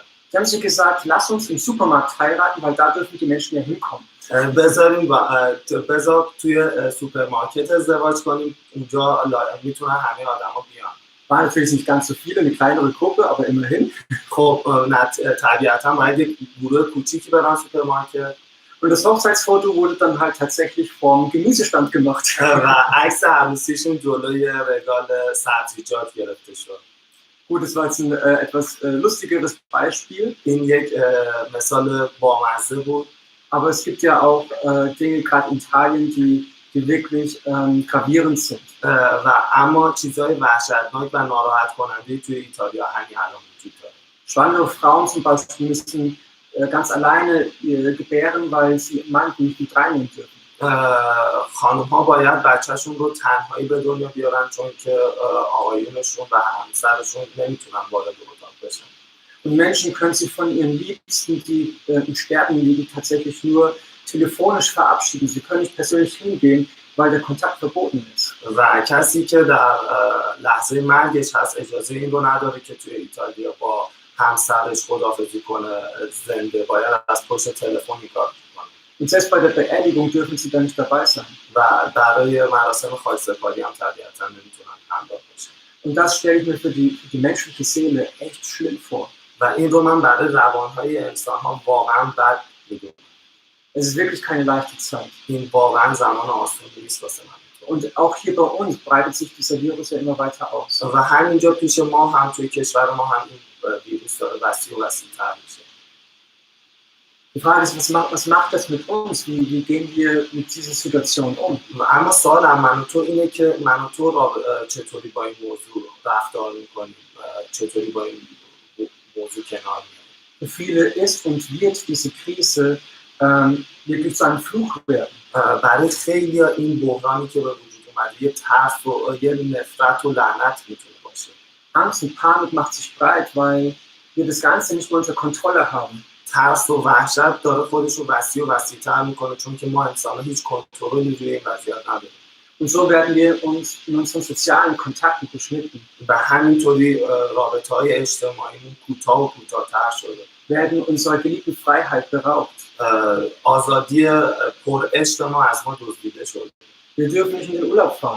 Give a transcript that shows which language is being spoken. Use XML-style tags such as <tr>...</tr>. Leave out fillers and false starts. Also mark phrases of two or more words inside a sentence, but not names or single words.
<de>Sie haben sich gesagt, lass uns im Supermarkt heiraten, weil da dürfen die Menschen ja hinkommen.</de> <fa>بذار توی سوپرمارکت ازدواج کنیم، اونجا میتونن همه آدما بیان.</fa> <de>War natürlich nicht ganz so viele, eine kleinere Gruppe, aber immerhin.</de> <fa>خب طبیعتا باید یک گروه کوچیکی برن سوپرمارکت.</fa> <de>Und das Hochzeitsfoto wurde dann halt tatsächlich vom Gemüsestand gemacht.</de> <fa>و عکس عروسیشون جلوی رگال سبزیجات گرفته شد.</fa> <de>Gut, das war jetzt ein etwas lustigeres Beispiel.</de> <fa>این یک مثال بامزه بود.</fa> <de>Aber es gibt ja auch Dinge, gerade in Italien, die wirklich gravierend sind.</de> <fa>و اما چیزهای وحشتناک و ناراحت کننده توی ایتالیا همین الان وجود داره.</fa> <de>Schwangere Frauen zum Beispiel müssen ganz alleine gebären, weil sie Mann nicht mit reinnehmen dürfen.</de> <fa>خانم‌ها باید بچه‌شون رو تنهایی به دنیا بیارن چون که آقایونشون و همسرشون نمیتونن وارد اتاق بشن.</fa> <de>Und Menschen können sich von ihren Liebsten, die im Sterben liegen, tatsächlich nur telefonisch verabschieden. Sie können nicht persönlich hingehen, weil der Kontakt verboten ist.</de> <fa>و کسی که در لحظه مرگش هست اجازه این رو نداره که توی ایتالیا با همسرش خداحافظی کنه زنده باید از پشت تلفن کار کنه.</fa> <de>Und selbst bei der Beerdigung dürfen sie dann nicht dabei sein.</de> <fa>و برای مراسم خاکسپاری هم طبیعتا نمیتونن همراه باشن.</fa> <de>Und das stelle ich mir für die menschliche Seele echt schlimm vor.</de> <fa>و این رو من برای روانهای انسان‌ها واقعا بد میدونم.</fa> <de>Es ist wirklich keine leichte Zeit.</de> <fa>این واقعا زمان آسانی نیست واسه من.</fa> <de>Und auch hier bei uns breitet sich dieser Virus ja immer weiter aus.</de> <fa>و همینجا پیش ما هم توی کشور ما هم این ویروس داره وسیع و وسیع‌تر میشه.</fa> <de>Die Frage ist, was macht das mit uns? Wie gehen wir mit dieser Situation um?</de> <fa>اما سوال من و تو اینه که من و تو چطوری با این موضوع رفتار میکنیم، چطوری با این موضوع کنار میایم.</fa> <de>Für viele ist und wird diese Krise wirklich zu einem Fluch werden.</de> <fa>برای خیلی این بحرانی که به وجود اومده یه ترس و یه نفرت و لعنت میتونه باشه.</fa> <de>Angst und Panik macht sich breit, weil wir das Ganze nicht mehr unter Kontrolle haben.</de> <fa>ترس و وحشت داره خودش رو وسیع و وسیع‌تر میکنه چون که ما انسان‌ها هیچ کنترلی روی این وضعیت نداریم.</fa> <de>Und so werden wir uns in unseren sozialen Kontakten beschnitten.</de> <fa>و همینطوری رابطه‌های اجتماعیمون کوتاه و کوتاه‌تر شده.</fa> <de>Werden unserer geliebten Freiheit beraubt.</de> <fa>آزادی پر عشق ما از ما دزدیده شده.</fa> <de>Wir dürfen nicht in den Urlaub fahren.</de>